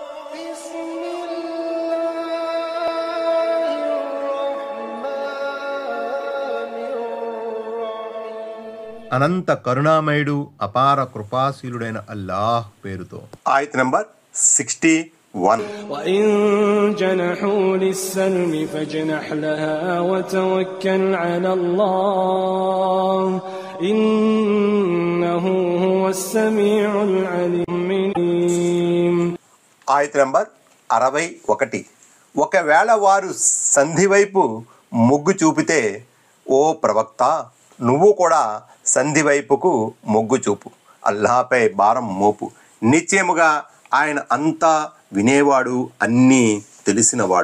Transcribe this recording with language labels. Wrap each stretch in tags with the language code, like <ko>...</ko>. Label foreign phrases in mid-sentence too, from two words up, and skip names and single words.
<te>అనంత కరుణామయుడు అపార కృపాశీలుడైన అల్లాహ్ పేరుతో. ఆయత్ నంబర్ 61.</te> <ar>وإن جنحوا للسلم فاجنح لها وتوكل على الله إنه هو السميع العليم.</ar> <te>ఆయత్ నంబర్ 61. ఒకవేళ వారు సంధి వైపు మొగ్గు చూపితే, ఓ ప్రవక్త, నువ్వు కూడా సంధి వైపుకు మొగ్గు చూపు, అల్లాహపై భారం మోపు. నిశ్చయముగా ఆయన అంతా వినేవాడు, అన్నీ తెలిసినవాడు.</te>